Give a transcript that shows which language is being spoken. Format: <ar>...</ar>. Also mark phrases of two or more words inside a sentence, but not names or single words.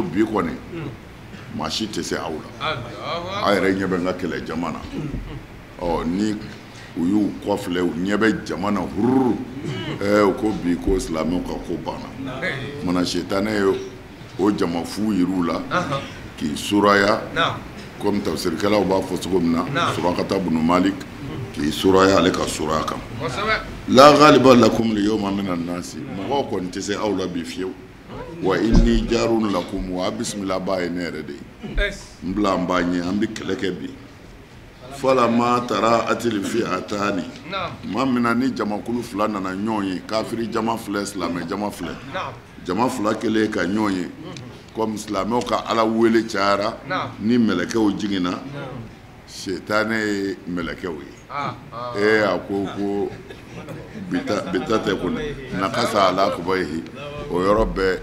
<bm>bi kɔni maa si tɛ se aw la a yɛrɛ ɲɛ bɛ n ka kɛlɛ jama na ni u y'u kɔfilɛ u ɲɛ bɛ jama na hururu u ko bi ko silamɛw ka ko banna mana Shetana ye o jama fu yir'u la k'i suraya comme tafsirikɛlaw b'a fɔ cogo min na Surakata bunu Malik k'i suraya ale ka suraya kan.</bm> <ar>لا غالب لكم اليوم من الناس</ar> <bm>mɔgɔw kɔni tɛ se aw la bi fiyewu</bm> <ar>وإني جار لكم</ar> <bm>wa bisimila b'a ye ne yɛrɛ de ye n bila n b'a ɲɛ an bɛ kɛlɛ kɛ bi.</bm> <ar>فلما تراءت الفئتان</ar> <bm>tuma min na ni jamakulu fila nana ɲɔgɔn ye kafiri jama filɛ silamɛ jama filɛ jama fila kɛlen ka ɲɔgɔn ye comme silamɛw ka Ala wele cayara ni mɛlɛkɛw jiginna Shetana ye mɛlɛkɛw ye a ko bita tɛ kɔni</bm> <ar>نكص على عقبيه</ar> <bm>o yɔrɔ bɛɛ</bm>